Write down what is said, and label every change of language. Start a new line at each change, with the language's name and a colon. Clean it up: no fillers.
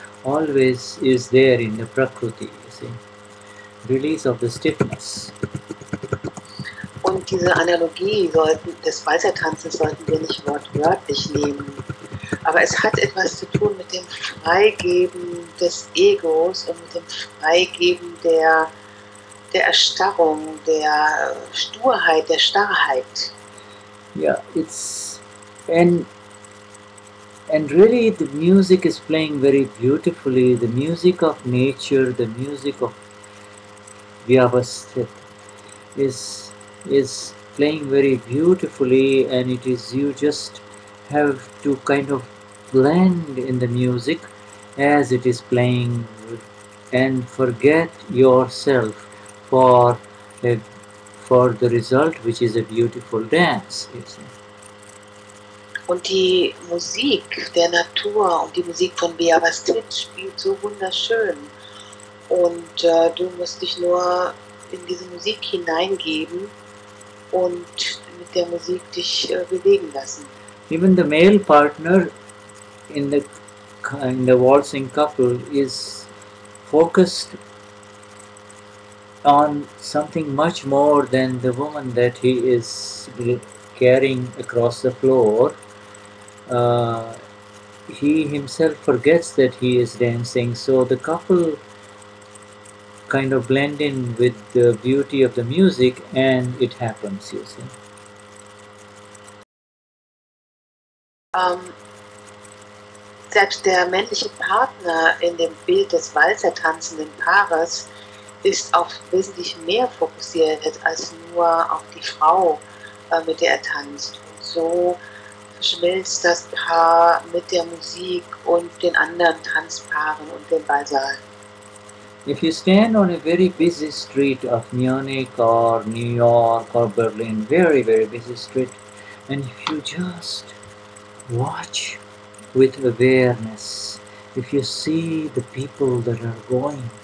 English: always is there in the Prakriti, you see. Release of the stiffness.
German: Und diese Analogie des Walzertanzens sollten wir nicht wortwörtlich nehmen. Aber es hat etwas zu tun mit dem Freigeben des Egos und mit dem Freigeben der Erstarrung, der Sturheit, der Starrheit.
English: Yeah, it's and really the music is playing very beautifully. The music of nature, the music of Vyavasthit is playing very beautifully, and it is you just have to kind of blend in the music as it is playing and forget yourself for a, for the result, which is a beautiful dance, you see.
German: Und die Musik der Natur und die Musik von Vyavasthit spielt so wunderschön. Und du musst dich nur in diese Musik hineingeben und mit der Musik dich bewegen lassen.
English: Even the male partner in the waltzing couple is focused on something much more than the woman that he is carrying across the floor. He himself forgets that he is dancing, so the couple kind of blend in with the beauty of the music, and it happens, you see.
German: Selbst der männliche Partner in dem Bild des Walzertanzenden Paares ist auf wesentlich mehr fokussiert als nur auf die Frau, mit der er tanzt. Und so verschmilzt das Paar mit der Musik und den anderen Tanzpaaren und dem Ballsaal.
English: If you stand on a very busy street of Munich or New York or Berlin, very, very busy street, and if you just watch with awareness, if you see the people that are going